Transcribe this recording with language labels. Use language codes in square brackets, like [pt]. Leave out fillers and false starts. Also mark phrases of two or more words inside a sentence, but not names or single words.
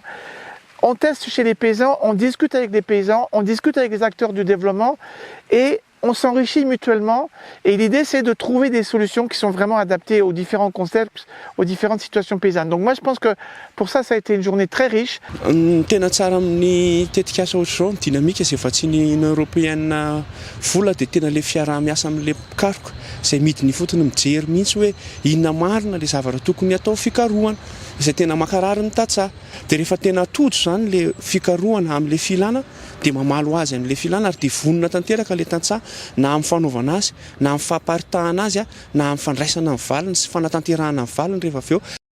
[fr] On teste chez les paysans, on discute avec les paysans, on discute avec les acteurs du développement et on s'enrichit mutuellement. Et l'idée, c'est de trouver des solutions qui sont vraiment adaptées aux différents concepts, aux différentes situations paysannes. Donc moi, je pense que pour ça, ça a été une journée très riche. [mg] Tena tsara amin'ny tetika asa ohatr'izao ny dynamique izay efa tsy ny Union européenne vola dia tena le fiarah-miasa amin'ilay mpikaroka izay midiny fotony mijery mihitsy hoe inona marina le zavatra tokony atao fikarohana izay tena makarary ny tantsaha. Dia rehefa tena tojo zany le fikarohana amin'ilay filana dia mamalo azy amin'ilay filana ary dia vonona tanteraka ilay tantsaha na amin'ny fanaovana azy, na amin'ny famparitahana azy, na amin'ny fandraisana amin'ny valiny sy fanatanterahana amin'ny valiny rehefa avy eo